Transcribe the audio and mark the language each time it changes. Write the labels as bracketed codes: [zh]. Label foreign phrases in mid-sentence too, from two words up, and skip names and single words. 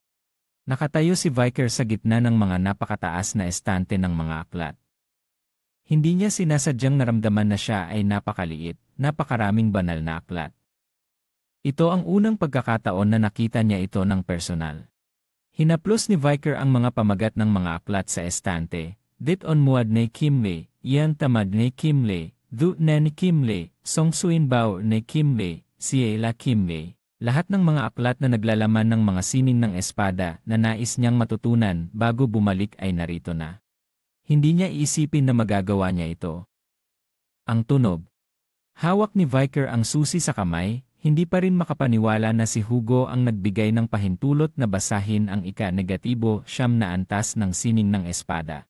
[tl] Nakatayo si Viker sa gitna ng mga napakataas na estante ng mga aklat. Hindi niya sinasadyang naramdaman na siya ay napakaliit, napakaraming banal na aklat. Ito ang unang pagkakataon na nakita niya ito ng personal. Hinaplos ni Viker ang mga pamagat ng mga aklat sa estante, dit on muad ne Kimle, iyan tamad ne Kimle, du ne Kimle, Songsuinbao ne Kimle, Sila Kimle. Lahat ng mga aklat na naglalaman ng mga sining ng espada na nais niyang matutunan bago bumalik ay narito na. Hindi niya iisipin na magagawa niya ito. Ang tunog. Hawak ni Viker ang susi sa kamay, hindi pa rin makapaniwala na si Hugo ang nagbigay ng pahintulot na basahin ang ika-negatibo 9 na antas ng sining ng espada.